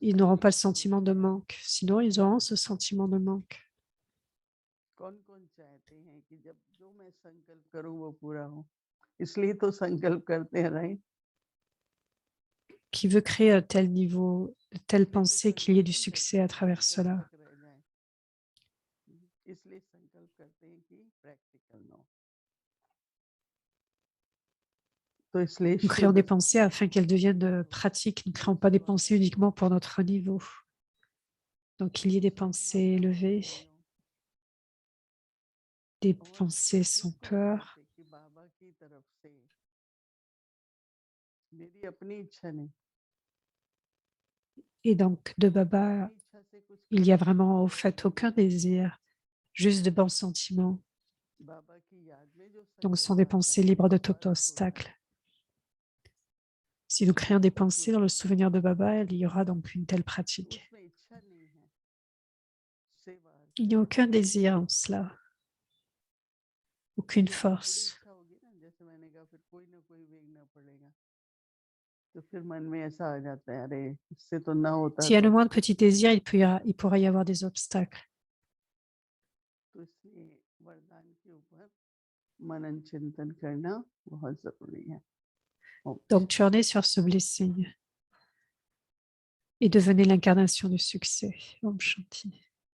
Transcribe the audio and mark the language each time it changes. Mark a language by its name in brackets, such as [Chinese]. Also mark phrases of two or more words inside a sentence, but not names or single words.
[French] ils n'auront pas [Hindi] संकल्प [French] le sentiment [Hindi] होते [French] de [Hindi] हैं, [French] manque. Sinon, ils auront ce sentiment de manque. [Hindi] कौन कौन चाहते हैं कि जब जो मैं संकल्प करूं वो पूरा हो, इसलिए तो संकल्प करते हैं, राइट? [French] qui veut créer un tel niveau, telle [Hindi] इसलिए तो [French] pensée qu'il y ait du [Hindi] संकल्प नहीं [French] succès [Hindi] करते [French] à [Hindi] कि [French] travers [Hindi] संकल्प [French] cela. [Hindi] तक रह जाए, इसलिए संकल्प करते हैं कि प्रैक्टिकल ना हो। तो इसलिए [French] Nous créons des pensées afin qu'elles deviennent pratiques. Nous ne créons pas des pensées uniquement pour notre niveau. Donc, qu'il y ait des pensées élevées, des pensées sans peur. [Hindi] कि बाबा की तरफ से मेरी अपनी इच्छा नहीं, [French] Et donc, de Baba, [Hindi] अपनी इच्छा से कुछ [French] il n'y a [Hindi] करना नहीं, [French] vraiment au fait aucun désir, juste de bons sentiments. [Hindi] बाबा की याद में जो [French] Donc, ce sont [Hindi] संकल्प [French] des [Hindi] आता [French] pensées [Hindi] है [French] libres de [Hindi] वो [French] tout [Hindi] बस होता है। [French] obstacle. Si nous créons des pensées dans le souvenir de Baba, il y aura donc une telle pratique. [Hindi] उसमें इच्छा नहीं है, सेवा [French] Il n'y a aucun désir en cela, aucune [Hindi] थोड़ी [French] force. [Hindi] इच्छा होगी ना, जैसे मैंने कहा, फिर कोई ना कोई वेगना पड़ेगा, तो फिर मन में ऐसा आ जाता है, अरे इससे तो ना होता [French] S'il y a le [Hindi] तो [French] moindre petit désir, il pourra y avoir des obstacles. [Hindi] तो इसलिए वरदान के ऊपर मनन चिंतन करना बहुत जरूरी है। [French] Donc, tournez sur ce blessing et devenez l'incarnation du succès. [Hindi] Om Shanti.